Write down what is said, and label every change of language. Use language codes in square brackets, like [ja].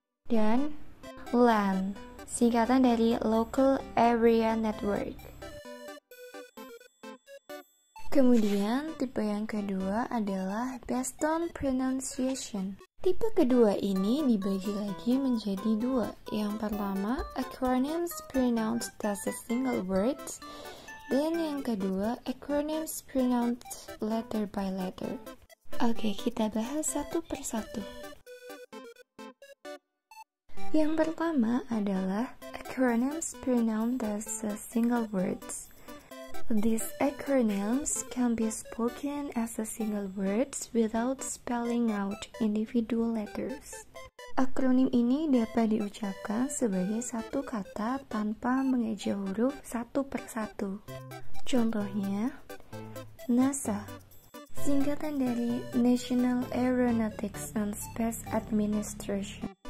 [id] Dan LAN, singkatan dari Local Area Network. Kemudian, tipe yang kedua adalah [en] based on pronunciation. [id] Tipe kedua ini dibagi lagi menjadi dua. Yang pertama, [en] acronyms pronounced as a single word. [id] Dan yang kedua, [en] acronyms pronounced letter by letter. [id] Oke, kita bahas satu persatu. Yang pertama adalah [en] acronyms pronounced as a single words. These acronyms can be spoken as a single words without spelling out individual letters. [id] Akronim ini dapat diucapkan sebagai satu kata tanpa mengeja huruf satu persatu. Contohnya, NASA, singkatan dari National Aeronautics and Space Administration.